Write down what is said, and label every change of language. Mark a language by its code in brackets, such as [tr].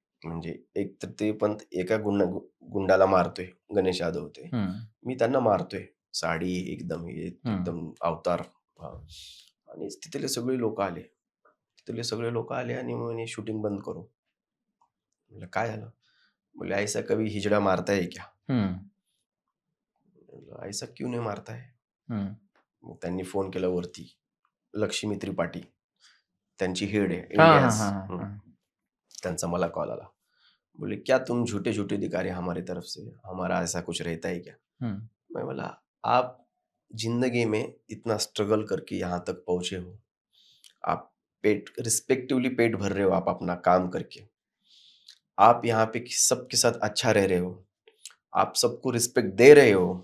[mr] म्हणजे एक तर ते पण एका गुंडाला मारतोय, गणेश यादव ते. हम्म. मी त्यांना मारतोय. साडी एकदम हे हम्म. एकदम अवतार. हां. आणि तिथले सगळे लोकं आले. तिथले सगळे लोकं आले आणि मग म्हणे शूटिंग बंद करू. म्हटलं काय झालं? [hi] बोले ऐसा कभी हिजड़ा मारता है क्या? हम्म. [mr] म्हटलं [hi] ऐसा क्यों नहीं मारता है? हम्म. [mr] मग त्यांनी फोन केला वरती. लक्ष्मी त्रिपाठी. त्यांची हेड आहे हा हा [en] India's, हा हा [mr] त्यांचा मला कॉल आला. [hi] बोले क्या तुम झूठे झूठे दिखा रहे हमारी तरफ से, हमारा ऐसा कुछ रहता है क्या? हम्म, मैं बोला आप जिंदगी में इतना स्ट्रगल करके यहाँ तक पहुंचे हो, आप पेट रिस्पेक्टिवली पेट भर रहे हो आप अपना काम करके, आप यहाँ पे सबके साथ अच्छा रह रहे हो, आप सबको रिस्पेक्ट दे रहे हो,